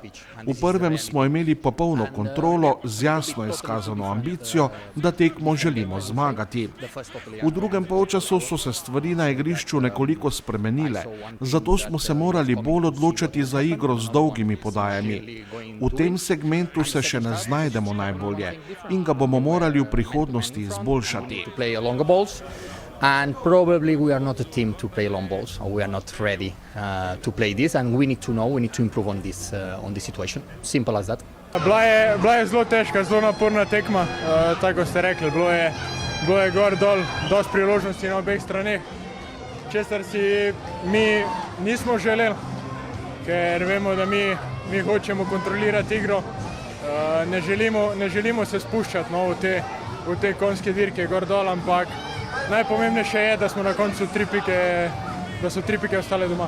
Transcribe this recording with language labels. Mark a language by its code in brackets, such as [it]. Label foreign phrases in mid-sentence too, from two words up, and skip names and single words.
[sl] V prvem smo imeli popolno kontrolo z jasno izkazano ambicijo, da tekmo želimo zmagati. V drugem polčasu so se stvari na igrišču nekoliko spremenile, zato smo se morali bolj odločiti za igro z dolgimi podajami. V tem segmentu se še ne znajdemo najbolje in ga bomo morali v prihodnosti izboljšati. [en] And probably we are not a team to play long balls, or we are not ready to play this, and we need to improve on this situation. Simple as that. [sl] Bila je zelo težka, zelo naporna tekma, tako ste rekli, bilo je gor dol, dosti priložnosti na obeh straneh, česar si mi nismo želeli, ker vemo, da mi mi hočemo kontrolirati igro, ne želimo se spuščati v te konjske dirke gor dol, ampak najpomembnejše je, da smo na koncu da so 3 pike ostale doma.